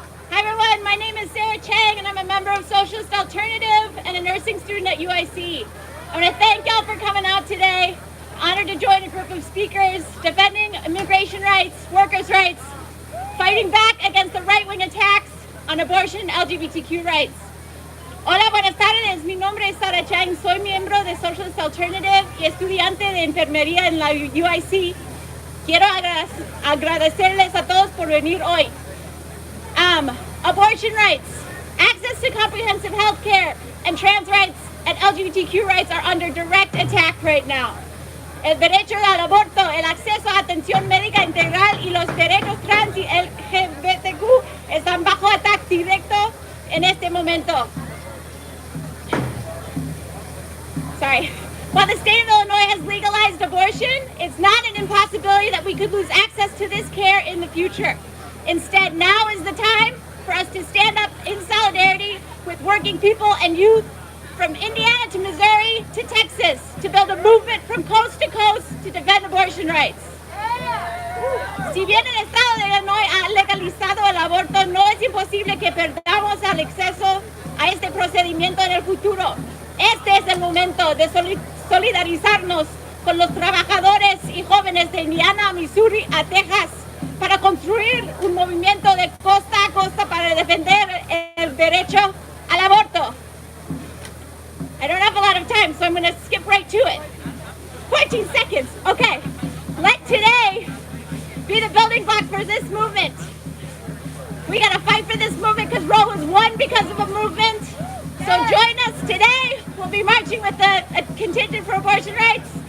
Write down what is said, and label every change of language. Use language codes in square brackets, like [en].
[en] Hi everyone, my name is Sarah Chang and I'm a member of Socialist Alternative and a nursing student at UIC. I want to thank y'all for coming out today. Honored to join a group of speakers defending immigration rights, workers' rights, fighting back against the right-wing attacks on abortion and LGBTQ rights. [es] Hola, buenas tardes. Mi nombre es Sarah Chang. Soy miembro de Socialist Alternative y estudiante de enfermería en la UIC. Quiero agradecerles a todos por venir hoy. [en] Abortion rights, access to comprehensive health care, and trans rights and LGBTQ rights are under direct attack right now. [es] El derecho al aborto, el acceso a atención médica integral y los derechos trans y LGBTQ están bajo ataque directo en este momento. [en] Sorry. While the state of Illinois has legalized abortion, it's not an impossibility that we could lose access to this care in the future. Instead, now is the time for us to stand up in solidarity with working people and youth from Indiana to Missouri to Texas to build a movement from coast to coast to defend abortion rights. [es] Si bien el estado de Illinois ha legalizado el aborto, no es imposible que perdamos el acceso a este procedimiento en el futuro. Este es el momento de solidarizarnos con los trabajadores y jóvenes de Indiana, Missouri a Texas para construir un movimiento de costa a costa para defender el derecho al aborto. [en] I don't have a lot of time, so I'm going to skip right to it. 14 seconds. Okay. Let today be the building block for this movement. We got to fight for this movement because Roe was won because of a movement. So join us today. We'll be marching with a contingent for abortion rights.